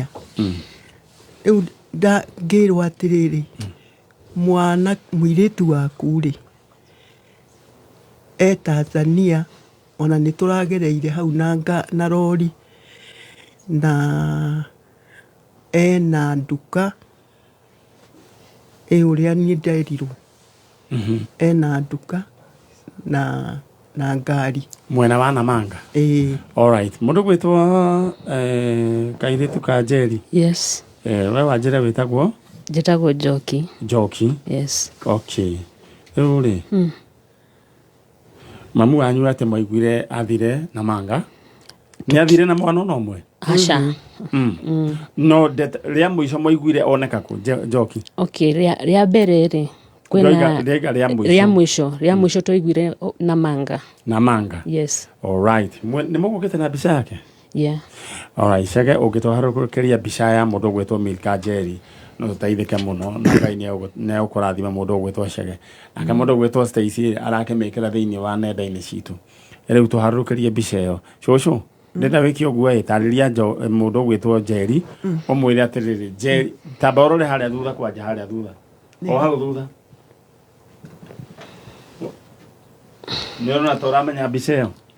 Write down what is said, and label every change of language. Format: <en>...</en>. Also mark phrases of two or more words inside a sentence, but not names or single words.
<ki>Rĩu ngĩrwo atĩrĩrĩ mwana mũirĩtu waku rĩ Tanzania ona nĩ tũragereire hau na rori na ena nduka ũrĩa niĩ nderirwo ena nduka na ngari mwena wa Namanga.</ki> <en>All right,</en> <ki>mũndũ gwĩtwo kairĩtu ka Njeri?</ki> <en>Yes.</en> <ki>We wanjĩra wĩtagwo? Njĩtagwo Njoki. Njoki?</ki> <en>Yes. Okay.</en> <ki>Rĩu rĩ mamu wanyu atĩ mwaiguire athire Namanga nĩ athire na mwana no ũmwe? Aca. No rĩa mũico mwaiguire oneka kũ Njoki? Okay, rĩa mbere rĩ kwĩna rĩa mũico twaiguire Namanga.</ki> <en>Yes. All right.</en> <ki>Nĩ mũgũkĩte na mbica yake?</ki> <en>Yeah. All right.</en> <ki>Cege ũngĩtũharũrũkĩria mbica ya mũndũ ũgwĩtwo Milka Njeri no tũteithĩke mũno na Ngai nĩ ũkũrathima mũndũ ũgwĩtwo Cege. Nake mũndũ ũgwĩtwo Stacy arakĩmĩkĩra thĩinĩ wa nenda-inĩ citũ. Rĩu tũharũrũkĩrie mbica ĩyo. Cũcũ ndĩrenda wĩke ũguo tarĩria mũndũ ũgwĩtwo Njeri ũmwĩre atĩrĩrĩ Njeri tamba ũrore harĩa thutha kwanja harĩa thutha o hau thutha nĩ ũrona ta ũramenya mbica ĩyo?</ki>